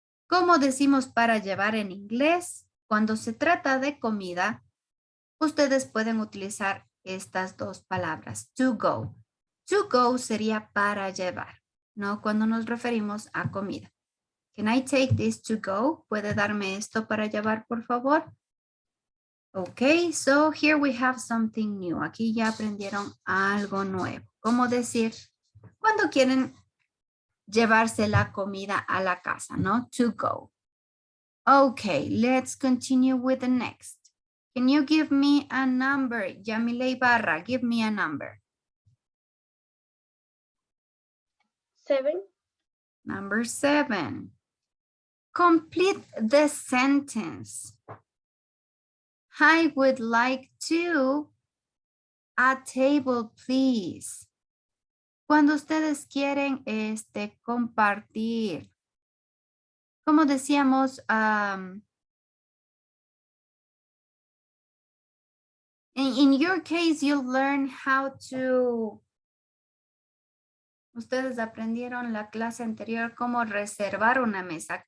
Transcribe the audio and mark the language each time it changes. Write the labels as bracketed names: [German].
[Spanish] ¿Cómo decimos para llevar en inglés? Cuando se trata de comida, ustedes pueden utilizar estas dos palabras, to go. To go sería para llevar, ¿no? Cuando nos referimos a comida. [English] Can I take this to go? [Spanish] ¿Puede darme esto para llevar, por favor? [English] Ok, so here we have something new. [Spanish] Aquí ya aprendieron algo nuevo. ¿Cómo decir? Cuando quieren llevarse la comida a la casa, ¿no? [English] To go. Okay, let's continue with the next. Can you give me a number? Yamile Ibarra, give me a number. 7. Number 7. Complete the sentence. I would like to a table, please. [Spanish] Cuando ustedes quieren compartir, como decíamos, [English] in your case, you'll learn how to, [Spanish] ustedes aprendieron la clase anterior cómo reservar una mesa.